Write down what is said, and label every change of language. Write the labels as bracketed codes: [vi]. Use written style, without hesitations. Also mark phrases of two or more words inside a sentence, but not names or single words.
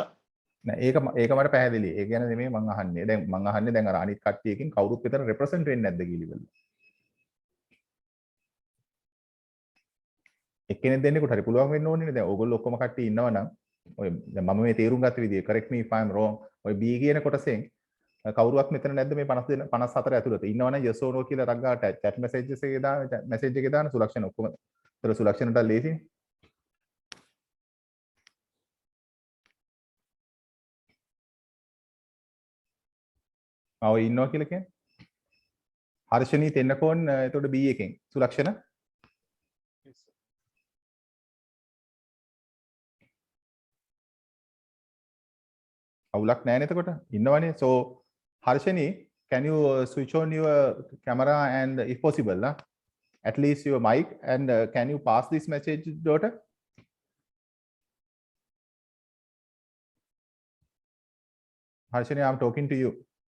[si] නෑ ඒක මට පැහැදිලි. ඒ කියන්නේ නෙමෙයි මං අහන්නේ. දැන් මං අහන්නේ දැන් අර අනිත් කට්ටියකින් කවුරුත් විතර රෙප්‍රසන්ට් වෙන්නේ නැද්ද කියලා. එක්කෙනෙක් දෙන්නෙකුට හරි පුළුවන් වෙන්න ඕනේ නේ. දැන් ඕගොල්ලෝ ඔක්කොම කට්ටිය ඉන්නවනම් ඔය දැන් මම මේ තීරුම් ගත්ත විදිය [en] correct me if I am wrong. [si] ඔය B කියන කොටසෙන් කවුරුවත් මෙතන නැද්ද මේ 54 ඇතුළත ඉන්නවනම් [en] yes or no [si] කියලා ටක් ගාලා [en] chat messages [si] එකේ දාන message එකේ දාන සුලක්ෂණ ඔක්කොම. ඒතර සුලක්ෂණට ලේසියි. ඔය ඉන්නවා කියලා කියන්නේ හර්ෂණී තෙන්නකෝන් එතකොට B එකෙන් සුලක්ෂණ අවුලක් නැහැ නේද එතකොට ඉන්නවනේ [en] so Harshani can you switch on your camera and if possible at least your mic and can you pass this message daughter Harshani I'm talking to you